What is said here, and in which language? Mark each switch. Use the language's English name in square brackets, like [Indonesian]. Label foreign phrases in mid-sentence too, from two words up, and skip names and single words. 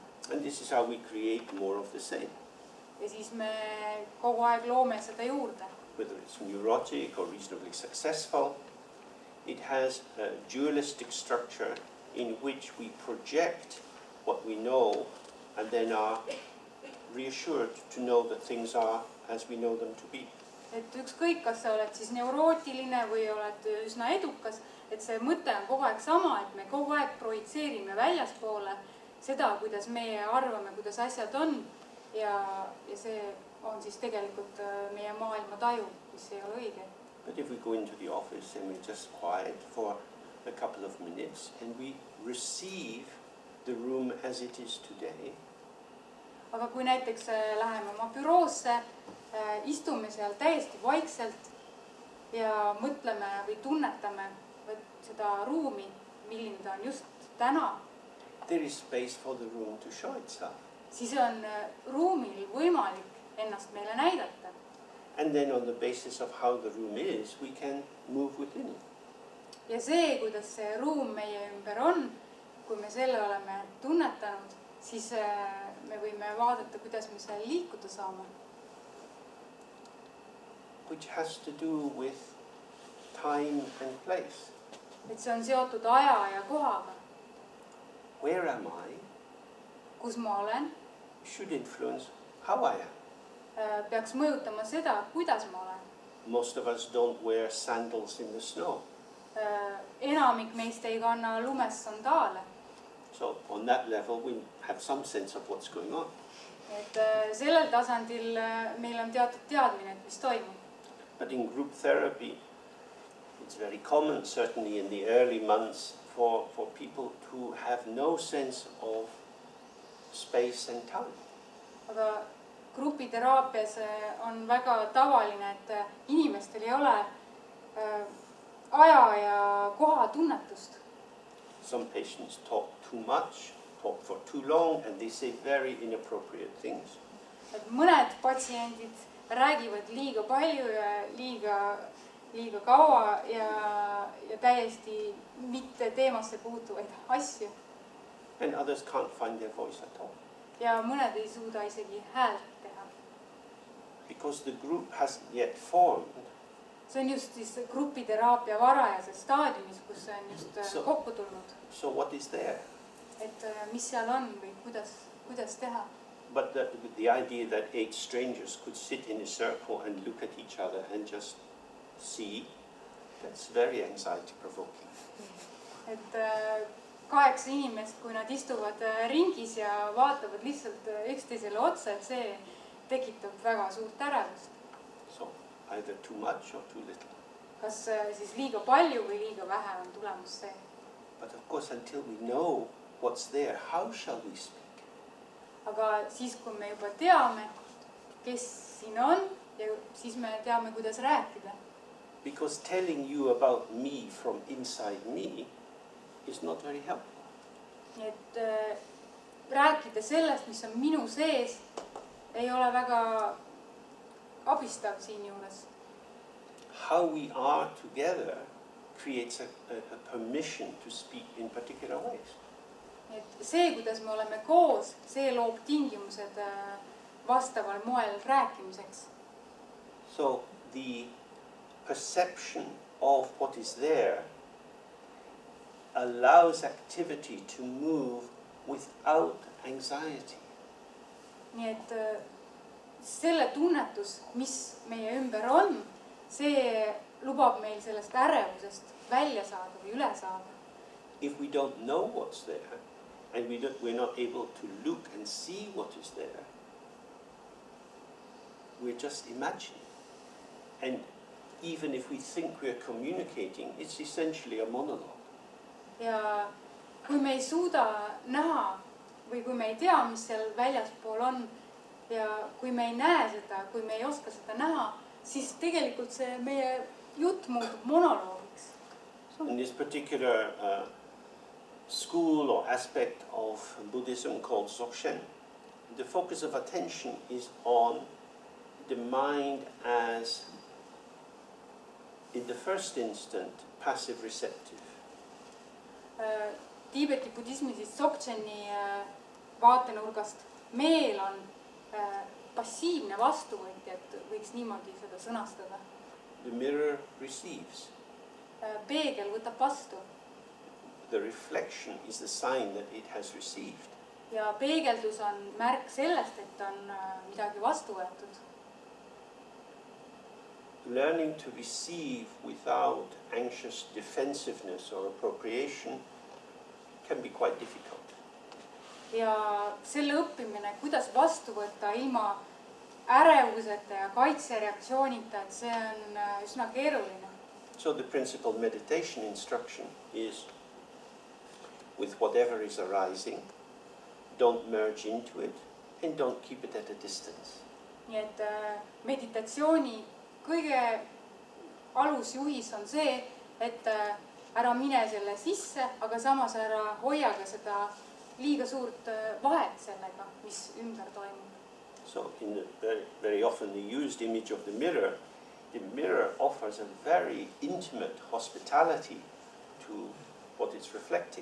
[English] And this is how we create more of the same. [Estonian] Ja siis me kogu aeg loome seda juurde. [English] Whether it's neurotic or reasonably successful, it has a dualistic structure in which we project what we know and then are reassured to know that things are as we know them to be. [Estonian] Et ükskõik, kas sa oled siis neurootiline või oled üsna edukas, et see mõte on kogu aeg sama, et me kogu aeg projitseerime väljaspoole seda, kuidas meie arvame, kuidas asjad on ja see on siis tegelikult meie maailma taju, mis ei ole õige. [English] But if we go into the office and we're just quiet for a couple of minutes and we receive the room as it is today. [Estonian] Aga kui näiteks läheme oma büroosse, istume seal täiesti vaikselt ja mõtleme või tunnetame seda ruumi, milline ta on just täna. [English] There is space for the room to show itself. [Estonian] Siis on ruumil võimalik ennast meile näidata. [English] And then on the basis of how the room is, we can move within it. [Estonian] Ja see, kuidas see ruum meie ümber on, kui me selle oleme tunnetanud, siis me võime vaadata, kuidas me seal liikuda saame. [English] Which has to do with time and place. [Estonian] Et see on seotud aja ja kohaga. [English] Where am I? [Estonian] Kus ma olen? [English] Should influence how I am. [Estonian] Peaks mõjutama seda, kuidas ma olen. [English] Most of us don't wear sandals in the snow. [Estonian] Enamik meist ei kanna lumes sandaale. [English] So on that level we have some sense of what's going on. [Estonian] Et sellel tasandil meil on teatud teadmine, et mis toimub. [English] But in group therapy, it's very common, certainly in the early months, for people to have no sense of space and time. [Estonian] Aga grupiteraapias on väga tavaline, et inimestel ei ole aja ja koha tunnetust. [English] Some patients talk too much, talk for too long, and they say very inappropriate things. [Estonian] Et mõned patsiendid räägivad liiga palju ja liiga kaua ja täiesti mitte teemasse puutuvaid asju. [English] And others can't find their voice at all. [Estonian] Ja mõned ei suuda isegi häält teha. [English] Because the group hasn't yet formed. [Estonian] See on just siis grupiteraapia varajases staadiumis, kus see on just kokku tulnud. [English] So what is there? [Estonian] Et mis seal on või kuidas teha. [English] But the idea that 8 strangers could sit in a circle and look at each other and just see, that's very anxiety provoking. [Estonian] Et 8 inimest, kui nad istuvad ringis ja vaatavad lihtsalt üksteisele otsa, et see tekitab väga suurt ärevust. [English] So either too much or too little. [Estonian] Kas siis liiga palju või liiga vähe on tulemus see? [English] But of course, until we know what's there, how shall we speak? [Estonian] Aga siis, kui me juba teame, kes siin on, ja siis me teame, kuidas rääkida. [English] Because telling you about me from inside me is not very helpful. [Estonian] Nii et rääkida sellest, mis on minu sees, ei ole väga abistav siin juures. [English] How we are together creates a permission to speak in particular ways. [Estonian] Et see, kuidas me oleme koos, see loob tingimused vastaval moel rääkimiseks. [English] So the perception of what is there allows activity to move without anxiety. [Estonian] Nii et selle tunnetus, mis meie ümber on, see lubab meil sellest ärevusest välja saada või üle saada. [English] If we don't know what's there, and we're not able to look and see what is there, we're just imagining. And even if we think we're communicating, it's essentially a monologue. [Estonian] Ja kui me ei suuda näha või kui me ei tea, mis seal väljaspool on, ja kui me ei näe seda, kui me ei oska seda näha, siis tegelikult see meie jutt muutub monoloogiks. [English] In this particular school or aspect of Buddhism called Dzogchen, the focus of attention is on the mind as, in the first instant, passive receptive. [Estonian] Tiibeti budismi siis Dzogcheni vaatenurgast meel on passiivne vastuvõtja, et võiks niimoodi seda sõnastada. [English] The mirror receives. [Estonian] Peegel võtab vastu. [English] The reflection is the sign that it has received. [Estonian] Ja peegeldus on märk sellest, et on midagi vastu võetud. [English] Learning to receive without anxious defensiveness or appropriation can be quite difficult. [Estonian] Ja selle õppimine, kuidas vastu võtta ilma ärevuseta ja kaitsereaktsioonita, et see on üsna keeruline. [English] So the principal meditation instruction is with whatever is arising, don't merge into it and don't keep it at a distance. [Estonian] Nii et meditatsiooni kõige alusjuhis on see, et ära mine selle sisse, aga samas ära hoia ka seda liiga suurt vahet sellega, mis ümber toimub. [English] So in the very often the used image of the mirror offers a very intimate hospitality to what it's reflecting.